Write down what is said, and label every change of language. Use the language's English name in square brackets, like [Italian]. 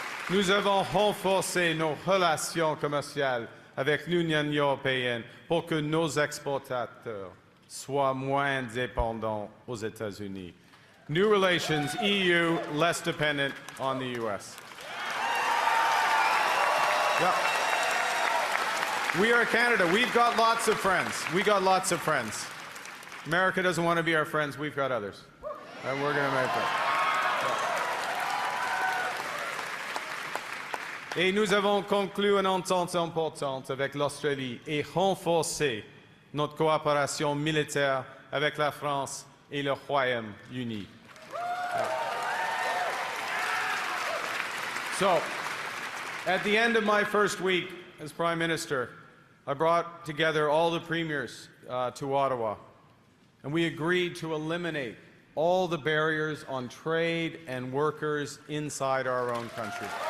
[French] Nous avons renforcé nos relations commerciales avec l'Union européenne pour que nos exportateurs soient moins dépendants aux États-Unis. [English] New relations, EU, less dependent on the US. Yep. We are Canada. We've got lots of friends. We got lots of friends. America doesn't want to be our friends. We've got others. And we're going to make it. [French] Et nous avons conclu une entente importante avec l'Australie et renforcé notre coopération militaire avec la France et le Royaume-Uni. [English] So, at the end of my first week as Prime Minister, I brought together all the premiers to Ottawa, and we agreed to eliminate all the barriers on trade and workers inside our own country.